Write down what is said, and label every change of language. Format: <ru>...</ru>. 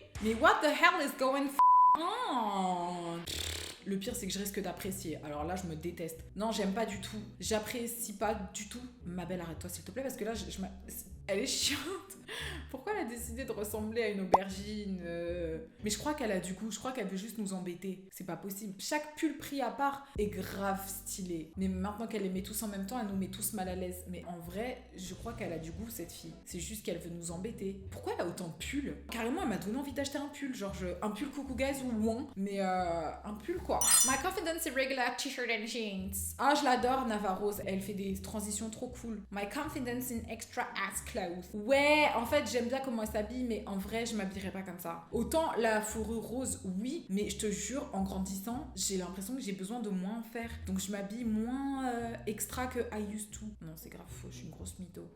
<fr>Mais</fr> <en>what the hell is going on?</en> <fr>Le pire, c'est que je risque d'apprécier. Alors là, je me déteste. Non, j'aime pas du tout. J'apprécie pas du tout. Ma belle, arrête-toi, s'il te plaît, parce que là, elle est chiante. Pourquoi elle a décidé de ressembler à une aubergine Mais je crois qu'elle a du goût, je crois qu'elle veut juste nous embêter. C'est pas possible. Chaque pull pris à part est grave stylé. Mais maintenant qu'elle les met tous en même temps, elle nous met tous mal à l'aise. Mais en vrai, je crois qu'elle a du goût, cette fille. C'est juste qu'elle veut nous embêter. Pourquoi elle a autant de pulls? Carrément, elle m'a donné envie d'acheter un pull. Genre, un pull Coucou Guys ou Wong. Mais un pull quoi.</fr> <en>My confidence is regular t-shirt and jeans.</en> <fr>Ah, je l'adore, Navarrose. Elle fait des transitions trop cool.</fr> <en>My confidence in extra ass clothes.</en> <fr>Ouais, en fait, j'aime bien comment elle s'habille, mais en vrai, je m'habillerais pas comme ça. Autant la fourrure rose, oui, mais je te jure, en grandissant, j'ai l'impression que j'ai besoin de moins en faire. Donc, je m'habille moins extra que</fr> <en>I used to.</en> <fr>Non, c'est grave faux, je suis une grosse mytho.</fr>